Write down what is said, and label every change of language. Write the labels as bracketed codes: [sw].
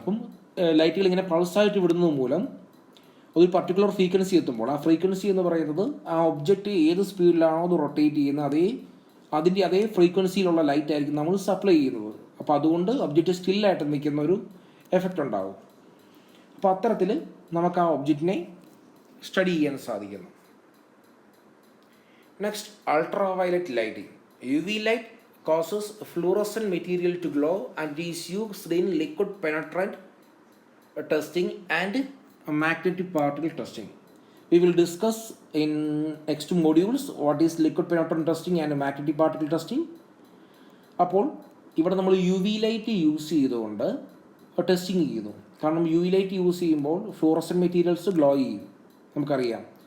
[ml] അപ്പം ലൈറ്റുകൾ ഇങ്ങനെ പൾസായിട്ട് വിടുന്നത് മൂലം ഒരു പർട്ടിക്കുലർ ഫ്രീക്വൻസി എത്തുമ്പോൾ ആ ഫ്രീക്വൻസി എന്ന് പറയുന്നത് ആ ഒബ്ജക്റ്റ് ഏത് സ്പീഡിലാണോ അത് റൊട്ടേറ്റ് ചെയ്യുന്നത് അതിൻ്റെ അതേ ഫ്രീക്വൻസിയിലുള്ള ലൈറ്റ് ആയിരിക്കും നമ്മൾ സപ്ലൈ ചെയ്യുന്നത്. അപ്പോൾ അതുകൊണ്ട് ഒബ്ജക്റ്റ് സ്റ്റില്ലായിട്ട് നിൽക്കുന്ന ഒരു എഫക്റ്റ് ഉണ്ടാകും. അപ്പോൾ അത്തരത്തിൽ നമുക്ക് ആ ഒബ്ജക്റ്റിനെ സ്റ്റഡി ചെയ്യാൻ സാധിക്കുന്നു. Next ultra violet lighting. [en] UV light causes fluorescent material to glow and is used in liquid penetrant testing and magnetic particle testing. We will discuss in next modules what is liquid penetrant testing and magnetic particle testing. [ml] അപ്പോൾ ഇവിടെ നമ്മൾ UV light use ചെയ്തുകൊണ്ട് testing ചെയ്യുന്നു. കാരണം UV light use ചെയ്യുമ്പോൾ fluorescent materials glow ചെയ്യും, നമുക്കറിയാം.